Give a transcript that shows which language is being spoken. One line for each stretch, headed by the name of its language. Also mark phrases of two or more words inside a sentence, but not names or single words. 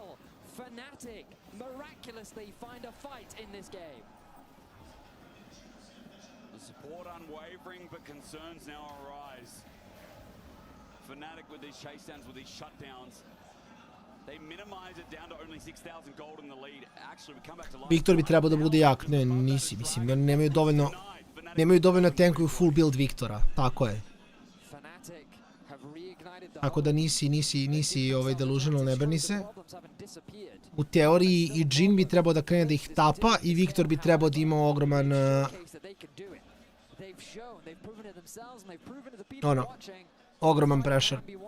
English: Fnatic miraculously find a fight in this game. The support unwavering, but concerns now arise. Fnatic with these chase downs, with these shutdowns. They minimize it down to only 6,000 gold in the lead. Actually, we come back to life.
Serbian: Viktor bi trebao da bude jak. Ne, nisi, mislim, nemaju dovoljno tankuju
English: full build
Serbian: Viktora. Tako je. Tako da nisi delusional, ne brni se. U teoriji i Jhin bi trebao da krene da ih tapa i Viktor bi trebao da ima ogroman ogroman pressure.